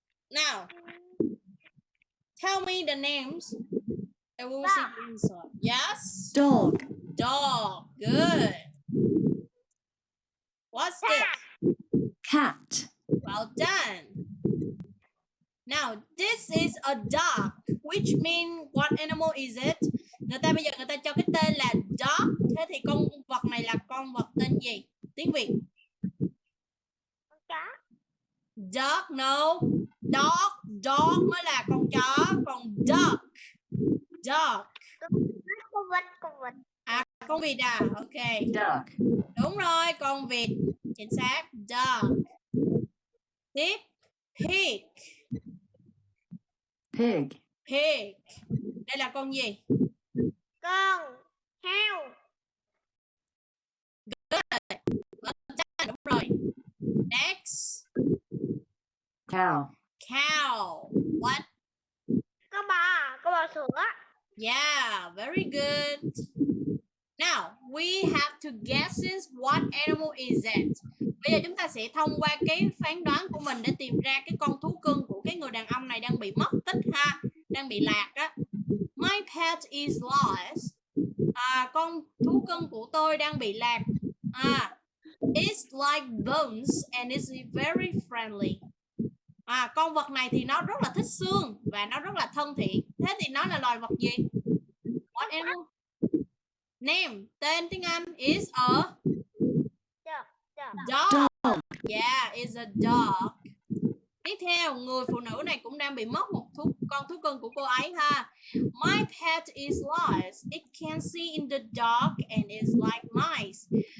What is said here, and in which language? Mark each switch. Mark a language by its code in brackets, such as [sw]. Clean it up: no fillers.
[en] Now, tell me the names and we will see the answer. Yes? Dog. Dog. Good. What's this? Cat. Well done. Now, this is a duck, which means what animal is it? [vi] Bây giờ người ta cho cái tên là dog. Thế thì con vật này là con vật tên gì? Tiếng Việt. Con chó. Dog, no. Dog mới là con chó. Còn duck. Dog. Con vịt. À, con vịt à? Ok. [en] Duck. [vi] Đúng rồi, con vịt. Chính xác. Dog. Tiếp. Pig. [en] Pig. [vi] Pig. Đây là con gì? Con heo. Đúng rồi. Next. [en] Cow. Cow. What? [vi] Con bò sữa. [en] Yeah, very good. Now, we have to guess what animal is it. [vi] Bây giờ chúng ta sẽ thông qua cái phán đoán của mình để tìm ra cái con thú cưng của cái người đàn ông này đang bị mất tích ha, đang bị lạc á. My pet is lost. Con thú cưng của tôi đang bị lạc. [en] It's like Bones and it's very friendly. [vi] Con vật này thì nó rất là thích xương và nó rất là thân thiện. Thế thì nó là loài vật gì? What animal? Name, tên tiếng Anh is a dog. Yeah, is a dog. Tiếp theo, người phụ nữ này cũng đang bị mất một con thú cưng của cô ấy ha. [en] My pet is large. It can see in the dark and is like mice.